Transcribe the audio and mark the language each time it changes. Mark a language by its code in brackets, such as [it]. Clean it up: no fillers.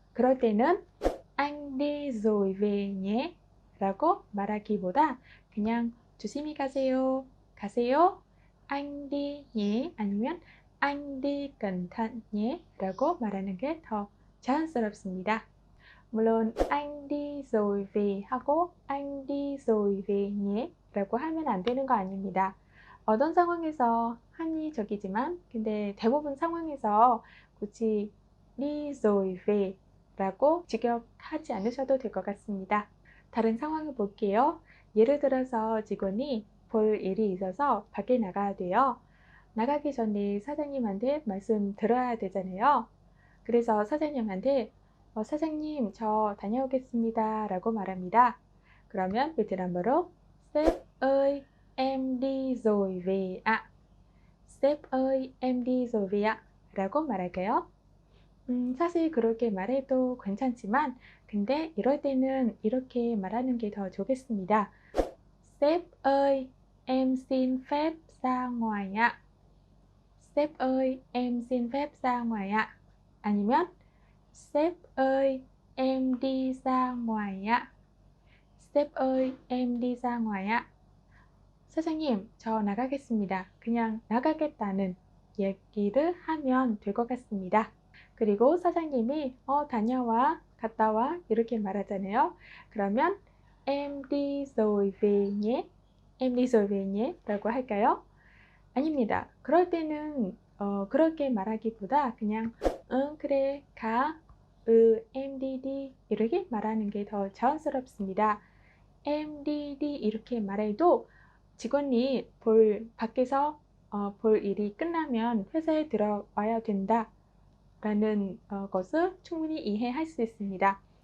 [ko] 그럴 때는 [vi] anh đi rồi về nhé [ko] 라고 말하기보다 그냥 조심히 가세요, 가세요, [vi] anh đi nhé [ko] 아니면 [vi] anh đi cẩn thận nhé [ko] 라고 말하는 게 더 자연스럽습니다. 물론 [vi] anh đi rồi về [ko] 하고 [vi] anh đi rồi về nhé [ko] 라고 하면 안 되는 거 아닙니다. 어떤 상황에서 합리적이지만 근데 대부분 상황에서 굳이 [vi] đi rồi về [ko] 라고 직역하지 않으셔도 될 것 같습니다. 다른 상황을 볼게요. 예를 들어서 직원이 볼 일이 있어서 밖에 나가야 돼요. 나가기 전에 사장님한테 말씀 들어야 되잖아요. 그래서 사장님한테 사장님 저 다녀오겠습니다 라고 말합니다. 그러면 베트남어로 [vi] sếp ơi em đi rồi về ạ. sếp ơi em đi rồi về ạ [ko] 라고 말할게요. [vi] 사실 그렇게 말해도 괜찮지만 근데 이럴 때는 이렇게 말하는 게 더 좋겠습니다. sếp ơi em xin phép ra ngoài ạ. sếp ơi em xin phép ra ngoài ạ. [ko] 아니면 [vi] sếp ơi em đi ra ngoài ạ. sếp ơi em đi ra ngoài ạ. [ko] 사장님 저 나가겠습니다. 그냥 나가겠다는 얘기를 하면 될 것 같습니다. 그리고 사장님이 다녀와, 갔다 와 이렇게 말하잖아요. 그러면 [vi] em đi rồi về nhé, em đi rồi về nhé [ko] 라고 할까요? 아닙니다. 그럴 때는 그렇게 말하기보다 그냥 응 그래 가 [vi] em đi [ko] 이렇게 말하는 게 더 자연스럽습니다. [vi] em đi [ko] 이렇게 말해도 직원이 밖에서 볼 일이 끝나면 회사에 들어와야 된다 라는 것을 충분히 이해할 수 있습니다.